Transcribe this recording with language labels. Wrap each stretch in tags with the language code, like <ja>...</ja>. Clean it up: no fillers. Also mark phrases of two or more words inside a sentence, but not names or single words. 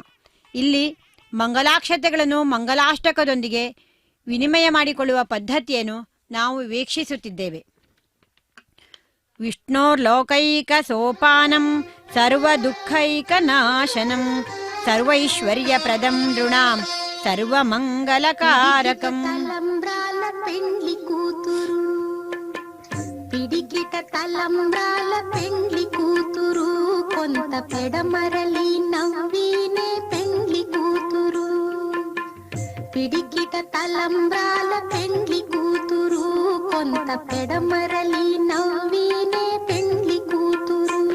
<kn>ಇಲ್ಲಿ ಮಂಗಲಾಕ್ಷತೆಗಳನ್ನು ಮಂಗಲಾಷ್ಟಕದೊಂದಿಗೆ ವಿನಿಮಯ ಮಾಡಿಕೊಳ್ಳುವ ಪದ್ಧತಿಯನ್ನು ನಾವು ವೀಕ್ಷಿಸುತ್ತಿದ್ದೇವೆ.</kn> <sa>ವಿಷ್ಣೋರ್ಲೋಕೈಕ ಸೋಪಾನಂ ಸರ್ವದುಃಖೈಕ ನಾಶನಂ ಸರ್ವೈಶ್ವರ್ಯಪ್ರದಂ ನೃಣಾಂ ಸರ್ವಮಂಗಲಕಾರಕಂ.</sa> <te>తలంబ్రాల పెండ్లి కూతురు పిడికిట తలంబ్రాల పెండ్లి కూతురు కొంత పెడమరలి నవ్వినే పెండ్లి కూతురు పిడికిట తలంబ్రాల పెండ్లి కూతురు కొంత పెడమరలి నవ్వినే పెండ్లి కూతురు.</te>